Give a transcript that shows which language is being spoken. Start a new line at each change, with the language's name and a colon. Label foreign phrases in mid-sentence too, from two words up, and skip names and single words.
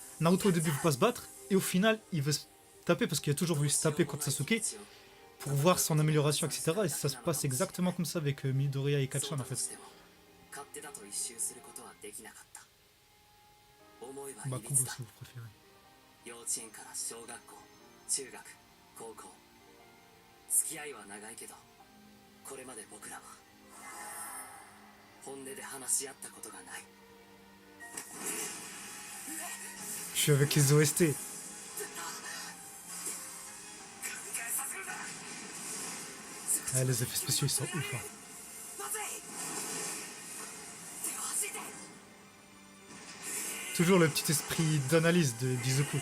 French: Naruto au début veut pas se battre et au final il veut se taper parce qu'il a toujours voulu se taper contre Sasuke pour voir son amélioration, etc. Et ça se passe exactement comme ça avec Midoriya et Kacchan en fait. Bakugo si vous préférez.
Japanese: 幼稚園から小学校、中学、高校、付き合いは長いけど、これまで僕らは本音で話し合ったことがない。
French: Je suis avec les OST. Ah, les effets spéciaux ils sont ouf. Hein. Toujours le petit esprit d'analyse de d'Izuku.